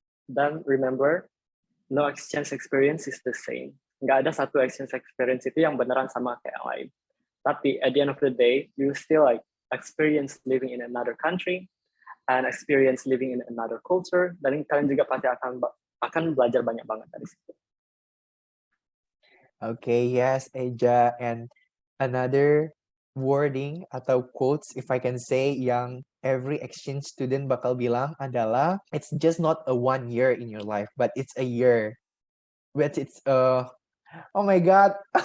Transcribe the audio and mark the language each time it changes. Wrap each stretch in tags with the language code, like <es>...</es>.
<en>Dan remember, no exchange experience is the same.</en> <id>Nggak ada satu exchange experience itu yang beneran sama kayak yang lain.</id> <en>Tapi at the end of the day, you still like experience living in another country and experience living in another culture.</en> <id>Dan kalian juga pasti akan belajar banyak banget dari situ.</id> <en>Okay, yes, Eja, and another wording atau quotes, if I can say, yang every exchange student</en> <id>bakal bilang adalah,</id> <en>it's just not a 1 year in your life, but it's a year. But it's oh my god,</en>